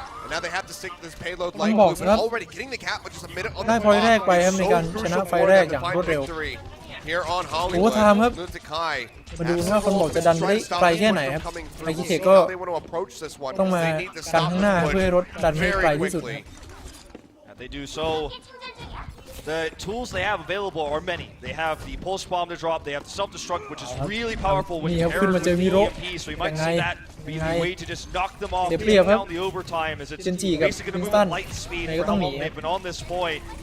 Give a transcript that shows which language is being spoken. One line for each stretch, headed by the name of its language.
English: Now they have to stick this payload like blue, but already getting the cap with just a minute on the
Thai: ได้พอยต์แรกไปครับในการชนะไฟแรกอย่างรวดเร็ว
English: Here on โอ้ Hollywood.
Thai: ทามครับมาดูว่าคนบอกจะดันได้ไกลแค่ไหนครับไอคิเทก็ต้องมากันข้างหน้าเพื่อให้รถดันให้ไกลที่สุด
English: They do so. The tools they have available are many. They have the pulse bomb to drop. They have the self-destruct, which is really powerful when you pair it with the EMP. So you might see that be the way to just knock them off, take down the overtime, as it's basically going to move at light speed for how long they've been on this point.